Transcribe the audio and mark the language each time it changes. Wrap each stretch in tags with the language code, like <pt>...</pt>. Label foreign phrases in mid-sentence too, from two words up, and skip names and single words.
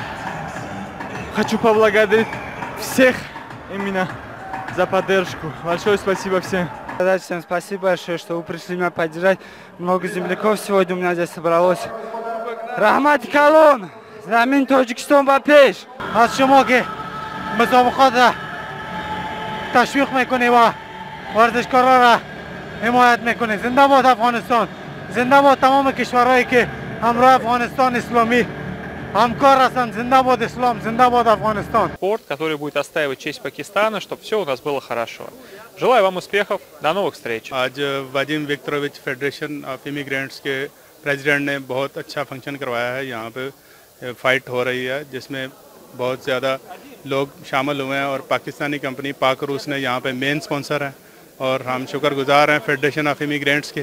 <ru>Хочу поблагодарить всех именно за поддержку. Большое спасибо всем. Всем спасибо большое, что вы пришли меня поддержать. Много земляков сегодня у меня здесь собралось.</ru> <tg>Рахмат Калон! Замин Тоджикистан бапеш!</tg> <fa>از شما که مسابقات را تشویق میکنی و ورزشکارا را حمایت میکنی. زنده باد افغانستان، زنده باد تمام کشورهایی که همراه افغانستان اسلامی همکار هستند. زنده باد اسلام، زنده باد افغانستان.</fa> <ru>Спорт, который будет отстаивать честь Пакистана, чтобы все у нас было хорошо. Желаю вам успехов, до новых встреч.</ru> <hi>आज वाजिम विक्टोरोविच फेडरेशन ऑफ इमिग्रेंट्स के प्रेसिडेंट ने बहुत अच्छा फंक्शन करवाया है। यहाँ पे फाइट हो रही है जिसमें बहुत ज़्यादा लोग शामिल हुए हैं और पाकिस्तानी कंपनी पाक रूस ने यहाँ पे</hi> <en>main sponsor</en> <hi>है और हम शुक्रगुजार हैं फेडरेशन ऑफ इमिग्रेंट्स के।</hi>